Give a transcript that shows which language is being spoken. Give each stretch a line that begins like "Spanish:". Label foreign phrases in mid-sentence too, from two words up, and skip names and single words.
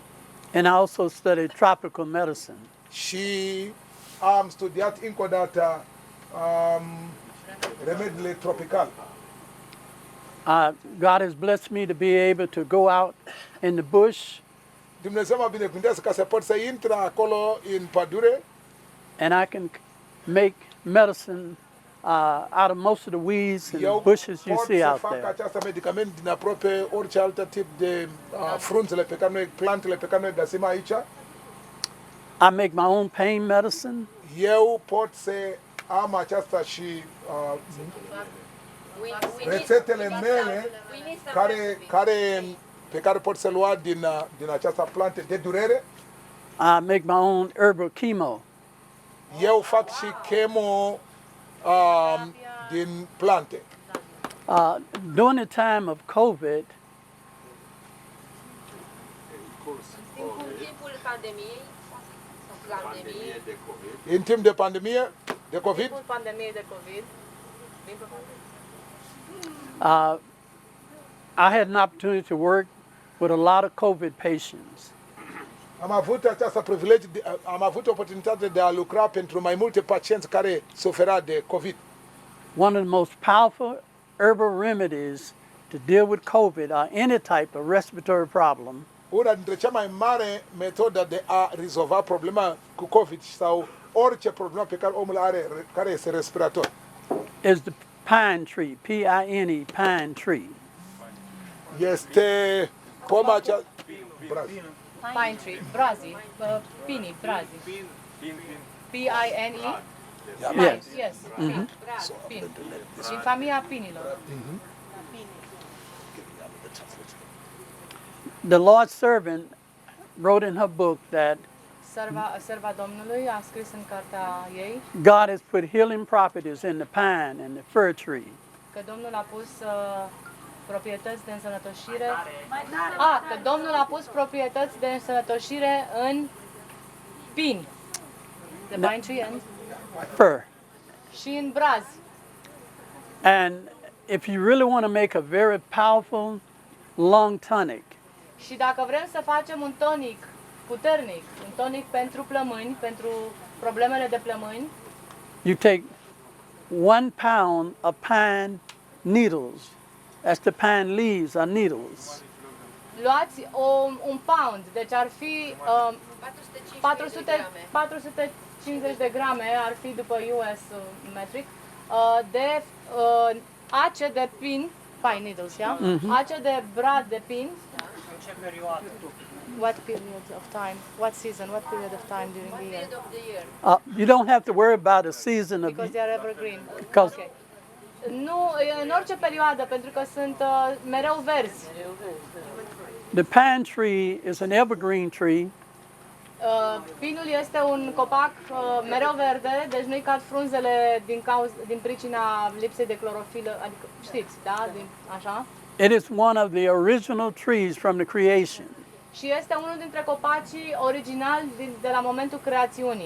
English: and I also studied tropical medicine.
Romanian: Și am studiat încă o dată remediile tropicale.
English: God has blessed me to be able to go out in the bush
Romanian: Dumnezeu m-a binecuvântat ca să pot să intre acolo în pădure
English: and I can make medicine out of most of the weeds and
Romanian: eu
English: bushes you
Romanian: pot
English: see
Romanian: să
English: out
Romanian: fac
English: there.
Romanian: această medicament din aproape orice alt tip de frunzele pe care noi, plantele pe care noi găsim aici.
English: I make my own pain medicine.
Romanian: Eu pot să am aceasta și rețetele mele pe care pot să lua din această plantă de durere.
English: I make my own herbal chemo.
Romanian: Eu fac și chemo din plante.
English: During the time of COVID,
Romanian: În timpul pandemiei, În timp de pandemie, de COVID, timpul pandemiei de COVID,
English: I had an opportunity to work with a lot of COVID patients.
Romanian: am avut oportunitatea de a lucra pentru mai multe pacienți care suferau de COVID.
English: One of the most powerful herbal remedies to deal with COVID or any type of respiratory problem
Romanian: Una dintre cea mai mare metodă de a rezolva problema cu COVID sau orice problemă pe care omul are, care este respirator,
English: is the pine tree, P-I-N-E, pine tree.
Romanian: este poma acea...
English: pine tree,
Romanian: brazi, pini, brazi.
English: P-I-N-E? Yes. Yes, pin.
Romanian: Din familia pinilor.
English: The Lord's servant wrote in her book that
Romanian: Serva Domnului a scris în cartea ei
English: God has put healing properties in the pine and the fir tree.
Romanian: că Domnul a pus proprietăți de însănătoșire. Că Domnul a pus proprietăți de însănătoșire în pini.
English: The pine tree and Fir.
Romanian: și în brazi.
English: And if you really want to make a very powerful lung tonic,
Romanian: Și dacă vrem să facem un tonic puternic, un tonic pentru plămâni, pentru problemele de plămâni,
English: you take 1 pound of pine needles. That's the pine leaves are needles.
Romanian: luați un pound, deci ar fi 450 de grame, ar fi după
English: US metric,
Romanian: de ace de pin,
English: pine needles, yeah?
Romanian: Ace de brad de pin.
English: What period of time? What season? What period of time during the year? You don't have to worry about a season of Because they are evergreen. because Okay.
Romanian: Nu, în orice perioadă, pentru că sunt mereu verzi.
English: the pine tree is an evergreen tree,
Romanian: Pinul este un copac mereu verde, deci nu-i cad frunzele din pricina lipsei de clorofilă, adică știți, da? Așa.
English: it is one of the original trees from the creation,
Romanian: Și este unul dintre copacii originali de la momentul creațiunii.